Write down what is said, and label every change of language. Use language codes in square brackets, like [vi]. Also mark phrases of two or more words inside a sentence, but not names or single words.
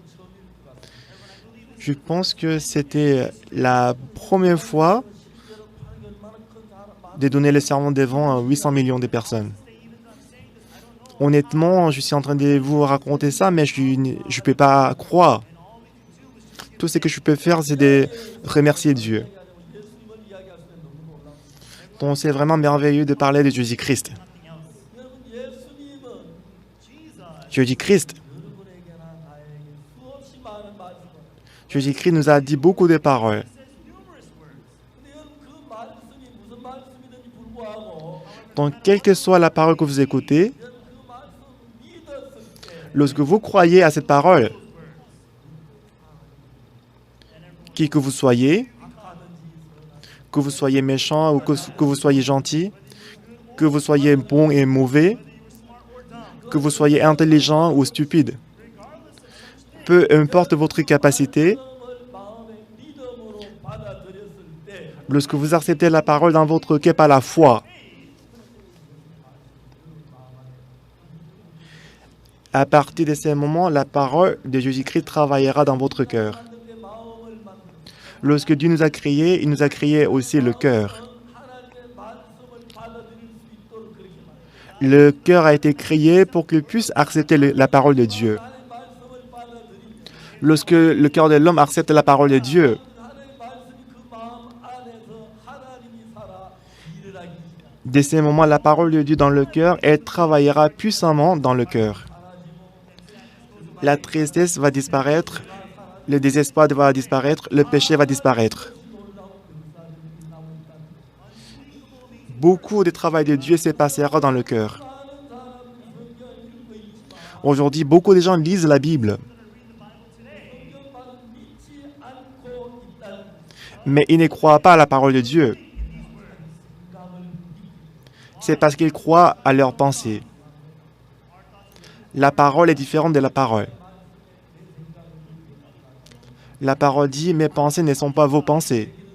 [fr] Je pense que c'était la première fois de donner le sermon devant 800 millions de personnes. Honnêtement, je suis en train de vous raconter ça, mais je ne peux pas croire. Tout ce que je peux faire, c'est de remercier Dieu. [ko] 예수님을 이야기할 수 있는 너무 놀랍습니다. [fr] Donc, c'est vraiment merveilleux de parler de Jésus-Christ. [ko] 여러분 예수님은 [fr] Jésus-Christ. [ko] 여러분에게나 나에게 수없이 많은 말씀을. [fr] Jésus-Christ nous a dit beaucoup de paroles. [ko] 근데 여러분 그 말씀이 무슨 말씀이든지 불구하고 [fr] Donc, quelle que soit la parole que vous écoutez, [ko] 여러분 그 말씀 믿었을 때 [fr] lorsque vous croyez à cette parole, qui que vous soyez méchant ou que vous soyez gentil, que vous soyez bon et mauvais, que vous soyez intelligent ou stupide, peu importe votre capacité, [ko] 말씀을 마음의 믿음으로 받아들였을 때 [fr] lorsque vous acceptez la parole dans votre cœur par la foi, à partir de ce moment, la parole de Jésus-Christ travaillera dans votre cœur. [ko] 하나님의 마음을 만들고 [fr] Lorsque Dieu nous a créés, il nous a créé aussi le cœur. [ko] 하나님의 말씀을 받아들일 수 있도록 그렇게 말해요. [fr] Le cœur a été créé pour qu'il puisse accepter la parole de Dieu. [ko] 하나님의 말씀을 받아들이면 [fr] Lorsque le cœur de l'homme accepte la parole de Dieu, [ko] 하나님의 말씀이 그 마음 안에서 하나님이 살아 일을 하기 시작합니다. [fr] dès ce moment, la parole de Dieu dans le cœur, elle travaillera puissamment dans le cœur. La tristesse va disparaître, le désespoir va disparaître, le péché va disparaître. Beaucoup de travail de Dieu se passera dans le cœur. Aujourd'hui, beaucoup de gens lisent la Bible, [ko] 성경만은 믿지 않고 있다는 [fr] mais ils ne croient pas à la parole de Dieu. C'est parce qu'ils croient à leurs pensées. La parole est différente de la parole. La parole dit « Mes pensées ne sont pas vos pensées.